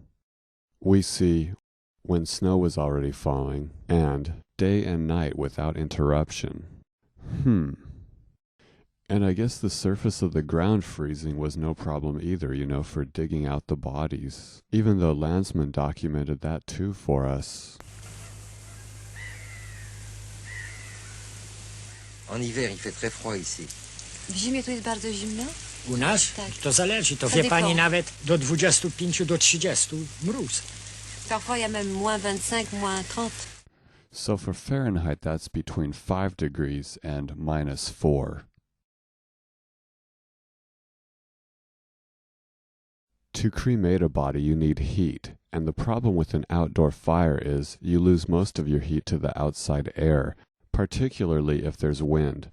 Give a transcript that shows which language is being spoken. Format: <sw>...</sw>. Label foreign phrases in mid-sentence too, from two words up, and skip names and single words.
<en>We see when snow was already falling and day and night without interruption. And I guess the surface of the ground freezing was no problem either, for digging out the bodies, even though Lanzmann documented that too for us.</en> <fr>En hiver, il fait très froid ici.</fr> <pl>W zimie tu jest bardzo zimno? U nas Tak. to zależy. To</pl> <fr>Ça</fr> <pl>wie</pl> <fr>dépend.</fr> <pl>pani nawet do 25 do 30 mróz.</pl> <fr>Parfois, il y a même moins 25, moins 30.</fr> <en>So for Fahrenheit, that's between 5 degrees and -4. To cremate a body, you need heat, and the problem with an outdoor fire is you lose most of your heat to the outside air, particularly if there's wind.</en>